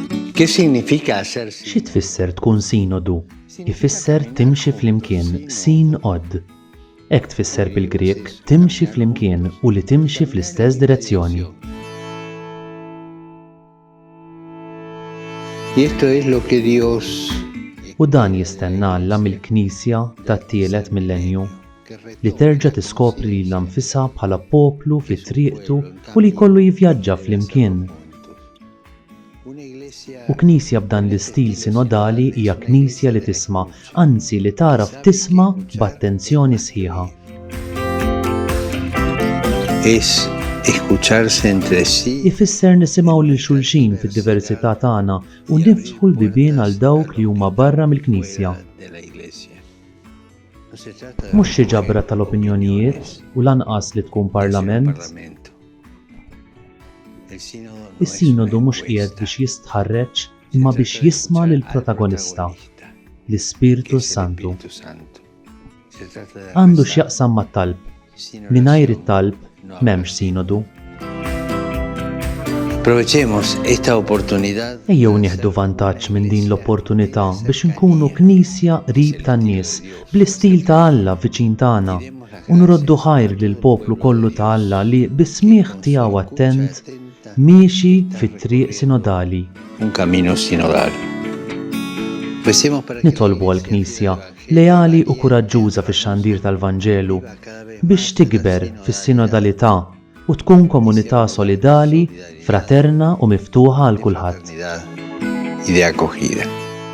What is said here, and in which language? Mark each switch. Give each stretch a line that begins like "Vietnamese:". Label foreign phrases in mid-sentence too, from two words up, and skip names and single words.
Spanish: ¿Qué significa hacerse?
Maltese: Xi tfisser tkun sinodu? Ifisser timxi flimkien, sin-od. Hekk tfisser bil-Grieg timxi flimkien u li timxi fl-istess direzzjoni.
Spanish: Y esto es lo que Dios
Maltese: U dan jistenna Alla mill-Knisja tat-tielet millenju li terġa' tiskopri lilha nfisha bħala poplu fi triqtu u li jkollu jivvjaġġa flimkien. U Knisja b'dan l-istil sinodali hija Knisja li tisma', anzi li taraf tisma' b'attenzjoni sħiħa.
Spanish: es escucharse entre sí
Maltese: Ifisser nisimgħu lil xulxin fid-diversità tagħna u niftħu l-bibien għal dawk li huma barra mill-Knisja.
Spanish: de la iglesia. No se trata de
Maltese: Mhux xi ġabra tal-opinjonijiet u lanqas li tkun parlament.
Spanish: parlamento. El sínodo no es
Maltese: Is-sinodu
Spanish: una
Maltese: mhux qiegħed
Spanish: encuesta,
Maltese: biex jistħarreġ
Spanish: se
Maltese: imma
Spanish: trata
Maltese: biex
Spanish: de
Maltese: jisma'
Spanish: escuchar
Maltese: lil
Spanish: al protagonista, que
Maltese: l-Ispirtu
Spanish: es el
Maltese: Santu.
Spanish: Espíritu Santo. Se trata de
Maltese: Għandu
Spanish: rezar
Maltese: x'jaqsam mat-talb.
Spanish: sin
Maltese: Mingħajr
Spanish: oración.
Maltese: it-talb
Spanish: No
Maltese: m'hemmx sinodu.
Spanish: Aprovechemos esta oportunidad
Maltese: Ejjew nieħdu vantaġġ minn din l-opportunità biex inkunu Knisja qrib tan-nies, bl-istil ta' Alla viċin tagħna u nroddu ħajr lil poplu kollu ta' Alla li bis-smigħ tiegħu attent miexi fit-triq sinodali.
Spanish: un camino sinodal. Recemos para que
Maltese: Nitolbu għall-Knisja leali u kuraġġuża fix-xandir tal-Vanġelu biex tikber fis-sinodalità u tkun komunità solidali, fraterna u miftuħa għal kulħadd.
Spanish: y de acogida.